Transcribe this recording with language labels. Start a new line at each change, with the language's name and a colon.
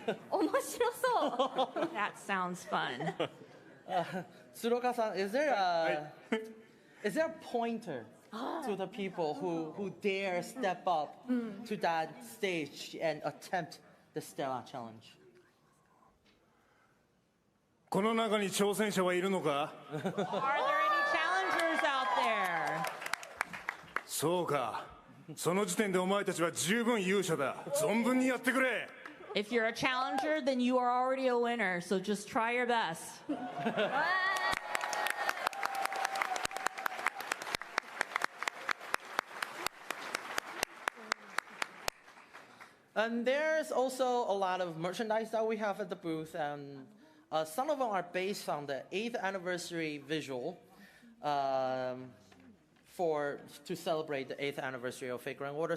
Japanese: 面白そう。
English: That sounds fun. Tsuruoka-san, is there a pointer to the people who dare step up to that stage and attempt the Stella Challenge?
Japanese: この中に挑戦者はいるのか？
English: Are there any challengers out there?
Japanese: そうか。その時点でお前たちは十分勇者だ。存分にやってくれ。
English: If you're a challenger, then you are already a winner, so just try your best. And there's also a lot of merchandise that we have at the booth, and some of them are based on the 8th anniversary visual to celebrate the 8th anniversary of Fate Grand Order.